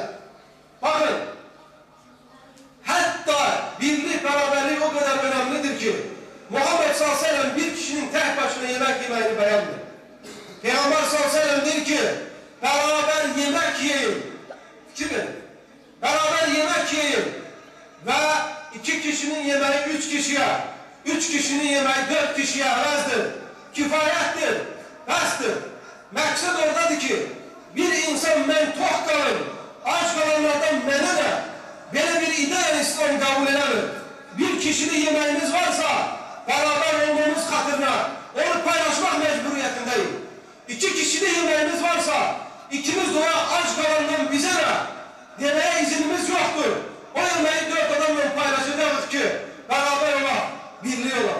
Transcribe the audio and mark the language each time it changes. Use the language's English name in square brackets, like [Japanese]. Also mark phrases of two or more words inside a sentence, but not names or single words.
[Turkish] Bakın, hatta birlik, beraberlik o kadar önemlidir ki Muhammed [Arabic] صلى الله عليه وسلم [Turkish] bir kişinin tek başına yemek yemeğini beğenmiyor. Peygamber [Arabic] صلى الله عليه وسلم [Turkish] der ki beraber yemek yiyin. [Azerbaijani] Fikir verin. [Turkish] Beraber yemek yiyin. Ve 2 kişinin yemeği 3 kişiye, 3 kişinin yemeği 4 kişiye əvəzdir. Kifayettir, [Azerbaijani] bəsdir. Məqsəd oradadır ki, bir insan mən tox qalın, aç qalanlardan mənə də belə bir ideya İslam qəbul edəmir. [Turkish] Bir kişinin yemeğimiz varsa, beraber olmamız xatırına, onu paylaşmak mecburiyetindeyim. 2 kişinin yemeğimiz varsa, ikimiz de aç kalandan bize ne? Demeye izinimiz yoktur. O yemeği 4 adamla paylaşacağız ki, beraber olalım, birliği olalım.